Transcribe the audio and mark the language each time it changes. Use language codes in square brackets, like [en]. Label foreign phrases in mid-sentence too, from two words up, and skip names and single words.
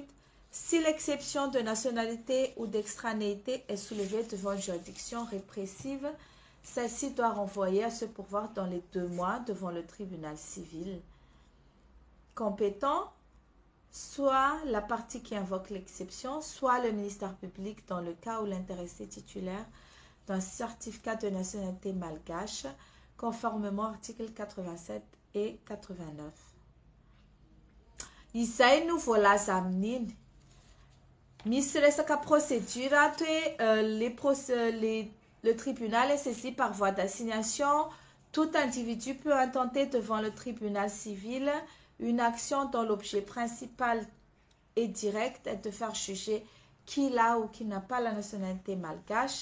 [fr] Si l'exception de nationalité ou d'extranéité est soulevée devant une juridiction répressive, celle-ci doit renvoyer à se pourvoir dans les 2 mois devant le tribunal civil compétent, soit la partie qui invoque l'exception, soit le ministère public dans le cas où l'intéressé titulaire d'un certificat de nationalité malgache, conformément aux articles 87 et 89. [mg] Izay no voalaza amin'iny. Misy resaka [fr] procédure le tribunal est saisi par voie d'assignation. Tout individu peut intenter devant le tribunal civil une action dont l'objet principal et direct est de faire juger qui a ou qui n'a pas la nationalité malgache.